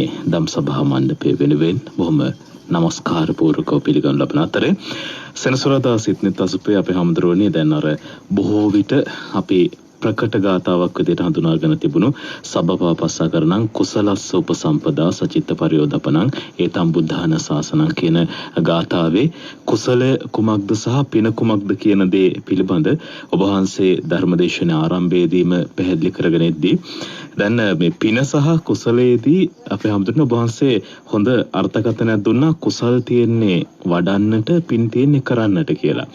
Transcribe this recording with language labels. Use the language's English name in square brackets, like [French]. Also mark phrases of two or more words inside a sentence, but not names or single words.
[Sinhala] ධම් සභා මණ්ඩපය වෙනුවෙන් බොහොම නමස්කාර පූර්වකව පිළිගනු ලබන අතරේ සෙනසුරාදා සිත්නෙත් අසපුවේ අපේ හැමදෙරෝනේ දැන් අර බොහෝ විට අපි ප්‍රකට ගාතාවක් විදිහට හඳුනාගෙන තිබුණු [Pali] සබ්බපාපස්සකරණං කුසලස්ස උපසම්පදා සචිත්ත පරියෝදපණං ඒතම් බුද්ධාන ශාසනං [Sinhala] කියන ගාතාවේ කුසල කුමක්ද සහ පින කුමක්ද කියන දේ පිළිබඳ ඔබ වහන්සේ ධර්මදේශනා ආරම්භයේදීම පැහැදිලි කරගෙන ඉද්දී දැන් මේ පින සහ කුසලයේදී අපේ හැමදෙරණ ඔබ වහන්සේ හොඳ අර්ථකථනයක් දුන්නා කුසල් තියෙන්නේ වඩන්නට පින් තියෙන්නේ කරන්නට කියලා.